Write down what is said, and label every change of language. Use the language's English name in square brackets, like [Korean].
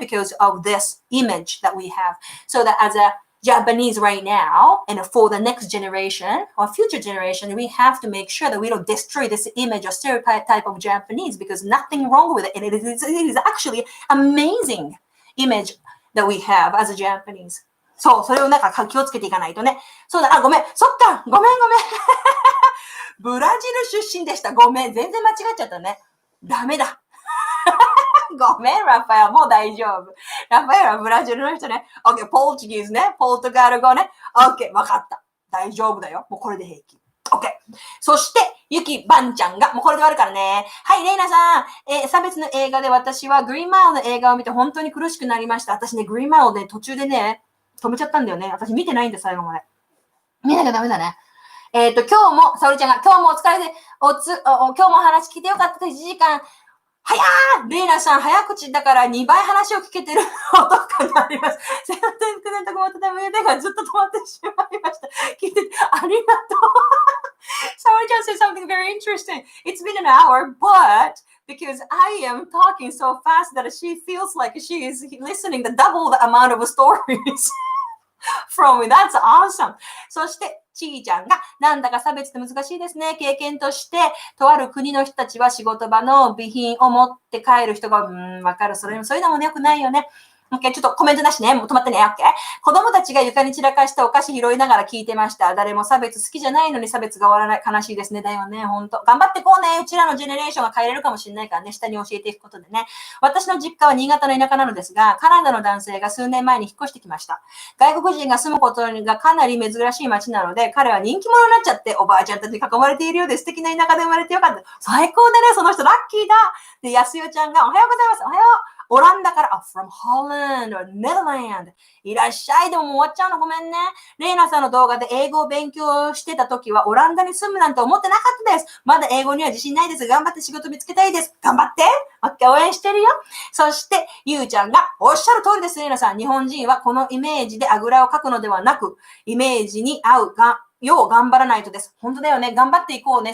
[English] Because of this image that we have. So that as a Japanese right now, and for the next generation or future generation, we have to make sure that we don't destroy this image or stereotype of Japanese because nothing wrong with it. And it is actually amazing image that we have as a Japanese. [Japanese] そう、それを気をつけていかないとね。そうだ、ごめん。そっか、ごめん。ブラジル出身でした。ごめん。全然間違っちゃったね。ダメだ。ごめん、ラファエル。もう大丈夫。ラファエルはブラジルの人ね。 OK、ポルチギーズね。ポルトガル語ね。OK、わかった。大丈夫だよ。もうこれで平気。OK。そして、ゆきばんちゃんが、もうこれで終わるからね。はい、レイナさん。差別の映画で私はグリーンマイルの映画を見て本当に苦しくなりました。私ね、グリーンマイルで途中でね、止めちゃったんだよね。私見てないんで、最後まで。見なきゃダメだね。今日も、沙織ちゃんが、今日もお疲れで、今日も話聞いてよかった1時間。レイナさん、早口だから2倍話を聞けてる音感があります。すいません、9年とかまた腕がずっと止まってしまいました。聞いて、ありがとう。 [English] Sorry, just said something very interesting. It's been an hour, but because I am talking so fast that she feels like she is listening the double the amount of stories from me. That's awesome. [Japanese] そして、ちーちゃんが、なんだか差別って難しいですね。経験として、とある国の人たちは仕事場の備品を持って帰る人が、わかる。そういうのもね、よくないよね。OK、ちょっとコメントなしね。もう止まってね。OK。子供たちが床に散らかしたお菓子拾いながら聞いてました。誰も差別好きじゃないのに差別が終わらない。悲しいですね。だよね。ほんと。頑張ってこうね。うちらのジェネレーションが変えれるかもしれないからね。下に教えていくことでね。私の実家は新潟の田舎なのですが、カナダの男性が数年前に引っ越してきました。外国人が住むことがかなり珍しい街なので、彼は人気者になっちゃって、おばあちゃんたちに囲まれているようで素敵な田舎で生まれてよかった。最高だね。その人ラッキーだ。で、安代ちゃんがおはようございます。おはよう。オランダから、 [English] from Holland or Netherlands。 [Japanese] いらっしゃい。でももう終わっちゃうのごめんね。レイナさんの動画で英語を勉強してた時はオランダに住むなんて思ってなかったです。まだ英語には自信ないです。頑張って仕事見つけたいです。頑張って。OK、応援してるよ。そして、ゆうちゃんが、おっしゃる通りです、レイナさん。日本人はこのイメージであぐらをかくのではなく、イメージに合うが、よう頑張らないとです。本当だよね。頑張っていこうね。